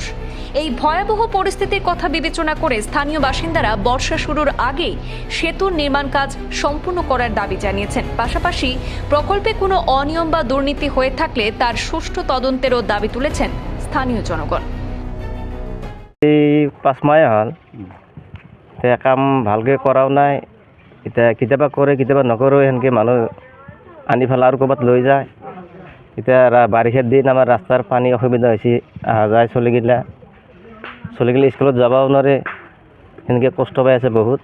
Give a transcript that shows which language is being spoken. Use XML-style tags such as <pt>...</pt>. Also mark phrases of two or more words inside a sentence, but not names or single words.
<bn>এই ভয়াবহ পরিস্থিতির কথা বিবেচনা করে স্থানীয় বাসিন্দারা বর্ষা শুরুর আগেই সেতুর নির্মাণ কাজ সম্পূর্ণ করার দাবি জানিয়েছেন। পাশাপাশি প্রকল্পে কোনো অনিয়ম বা দুর্নীতি হয়ে থাকলে তার সুষ্ঠু তদন্তেরও দাবি তুলেছেন স্থানীয় জনগণ।</bn> <as>এই 5 মাহ হ'ল কাম ভালকৈ কৰাও নাই, এতিয়া কেতিয়াবা কৰে কেতিয়াবা নকৰেও, সেনেকৈ মানুহ আনি পেলাই আৰু ক'ৰবাত লৈ যায়। এতিয়া বাৰিষাৰ দিন আমাৰ ৰাস্তাৰ পানী অসুবিধা হৈছে, অহা যায় চলিগিলা স্কুলত যাবও নোৱাৰে, সেনেকৈ কষ্ট পাই আছে বহুত।</as>